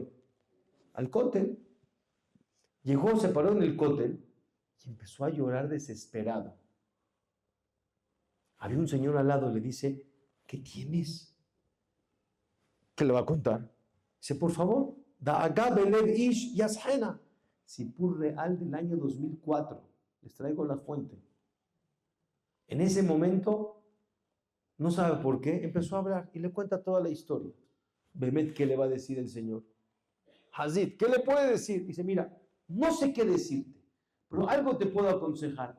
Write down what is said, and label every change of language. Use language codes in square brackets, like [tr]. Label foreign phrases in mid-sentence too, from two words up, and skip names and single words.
[es] Al cótel. Llegó, se paró en el cótel y empezó a llorar desesperado. Había un señor al lado, le dice, ¿qué tienes? ¿Qué le va a contar? Dice, por favor. [he] דאגה בלב איש ישחנה. [es] Sipur real del año 2004. Les traigo la fuente. En ese momento, no sabe por qué, empezó a hablar y le cuenta toda la historia. Bemet, ¿qué le va a decir el Señor? Hazid, ¿qué le puede decir? Dice, mira, no sé qué decirte, pero algo te puedo aconsejar.